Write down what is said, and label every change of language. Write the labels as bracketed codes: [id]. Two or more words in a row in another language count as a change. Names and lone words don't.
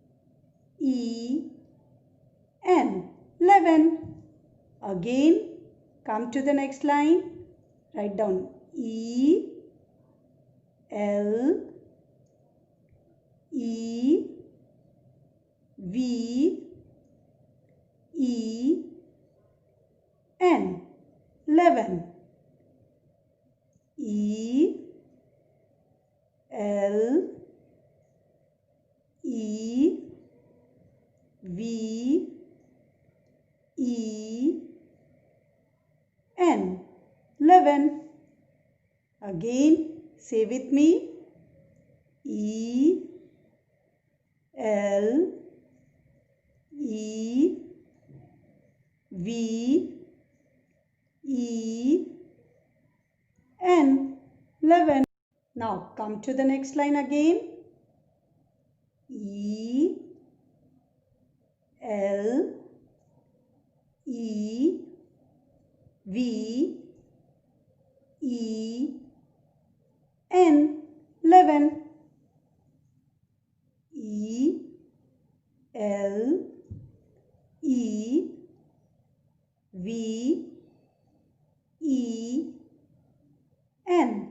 [en] ELEVEN 11. Again come to the next line. Write down E, L, E, V, E, N. 11. E, L, E, V, E, N. 11. Again, say with me. E, L, E, V, E, N. 11. Now come to the next line again. E, L, E, V, E, N. 11. E, L, E, V, E, N.